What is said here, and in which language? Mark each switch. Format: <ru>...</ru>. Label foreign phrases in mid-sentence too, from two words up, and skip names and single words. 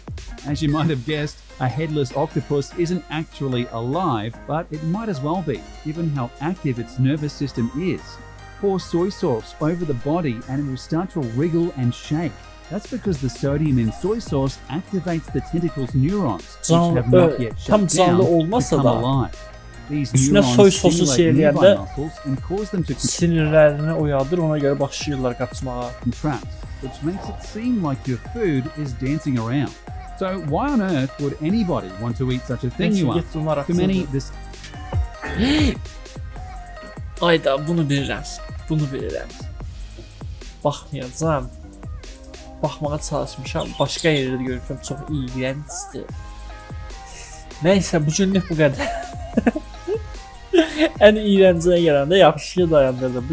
<en>As you might have guessed, a headless octopus isn't actually alive, but it might as well be, given how active its nervous system is. Pour soy sauce over the body and it will start to wriggle and shake. That's because the sodium in soy sauce activates the tentacle's neurons, which have not yet shut down, to come alive. These neurons stimulate nearby muscles and cause them to</en> <az>sinirlərini oyadır, ona görə başlayırlar qaçmağa.</az> <en>Contract, which makes it seem like your food is dancing around. So why on earth would anybody want to eat such a thing, you ask? To many, this...</en> <az>Ayda, bunu bilirəm. Baxmayacağam. Baxmağa çalışmışam, başqa yerdə görürəm, çox iyrəncdir. Nəysə, bugünlük bu qədər. Ən iyrəncəyə gələndə yaxşı dayandırdım.</az>